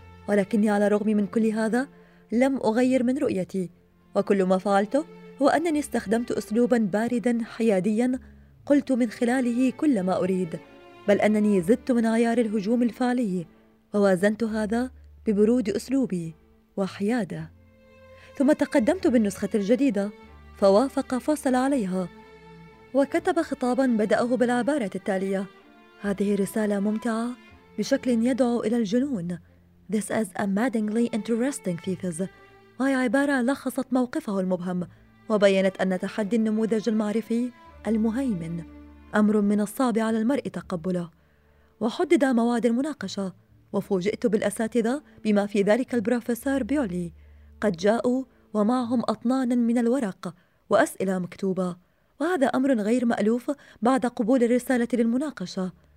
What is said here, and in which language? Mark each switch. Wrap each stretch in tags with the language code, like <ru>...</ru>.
<ar>ولكني على الرغم من كل هذا لم أغير من رؤيتي، وكل ما فعلته هو أنني استخدمت أسلوبا باردا حياديا قلت من خلاله كل ما أريد، بل أنني زدت من عيار الهجوم الفعلي ووازنت هذا ببرود أسلوبي وحيادة. ثم تقدمت بالنسخة الجديدة فوافق فصل عليها وكتب خطابا بدأه بالعبارة التالية: هذه رسالة ممتعة بشكل يدعو إلى الجنون.</ar> <en>This is a maddeningly interesting thesis.</en> <ar>وهي عبارة لخصت موقفه المبهم وبينت أن تحدي النموذج المعرفي المهيمن أمر من الصعب على المرء تقبله، وحدد مواد المناقشة. وفوجئت بالأساتذة بما في ذلك البروفيسور بيولي، قد جاءوا ومعهم أطنانا من الورق وأسئلة مكتوبة، وهذا أمر غير مألوف بعد قبول الرسالة للمناقشة.</ar>